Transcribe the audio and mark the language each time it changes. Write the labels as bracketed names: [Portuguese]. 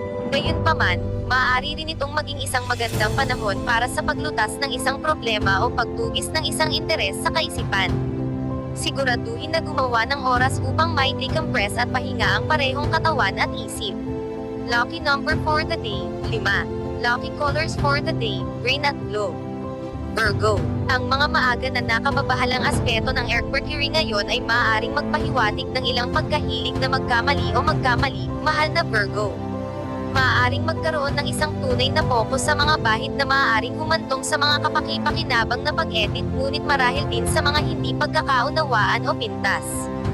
[Filipino] Gayunpaman, maaari rin itong maging isang magandang panahon para sa paglutas ng isang problema o pagtugis ng isang interes sa kaisipan. Siguraduhin na gumawa ng oras upang mai-decompress at pahinga ang parehong katawan at isip. [English] Lucky number for the day, 5. Lucky colors for the day, green at blue. [Filipino] Virgo, ang mga maaga na nakamabahalang aspeto ng Mercury ngayon ay maaaring magpahiwatig ng ilang pagkahilig na magkamali o magkamali, mahal na Virgo. Maaaring magkaroon ng isang tunay na focus sa mga bahid na maaaring humantong sa mga kapaki-pakinabang na pag-edit ngunit marahil din sa mga hindi pagkakaunawaan o pintas.